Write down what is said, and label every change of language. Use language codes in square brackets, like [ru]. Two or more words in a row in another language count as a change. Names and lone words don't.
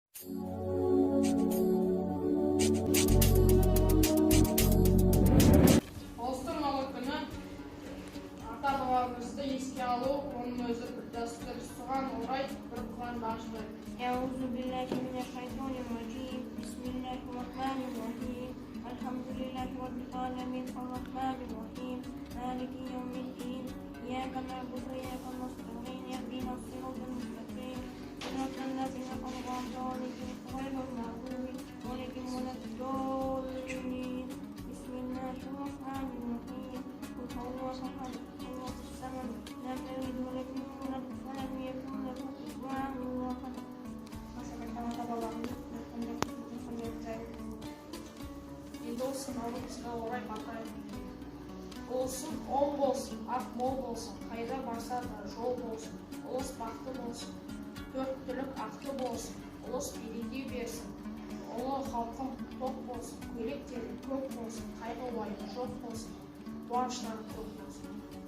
[kk] Ауыстырмалы күні ата-бабамызды еске алу, оның өзі бір дәстүр. Соған орай бір құран башылы. [ar] أعوذ بالله من الشيطان الرجيم بسم الله الرحمن الرحيم الحمد لله رب العالمين الرحمن الرحيم مالك يوم الدين إياك نعبد وإياك نستعين اهدنا الصراط المستقيم صراط الذين أنعمت عليهم غير المغضوب عليهم ولا الضالين بسم الله الرحمن الرحيم قل هو أحد الله الصمد لم يلد ولم يولد ولم يكن له كفوا أحد. [kk] Енді осы наурызға орай бақайын. Болсын, оң болсын, ақ мол болсын, қайда барса да жол болсын, ұлыс бақты болсын, төрт түлік ақты болсын, ұлыс береке берсін, ұлы халқым тоқ болсын, көйлектері көк болсын, қайғы уайым жоқ болсын, қуаныштары көп болсын.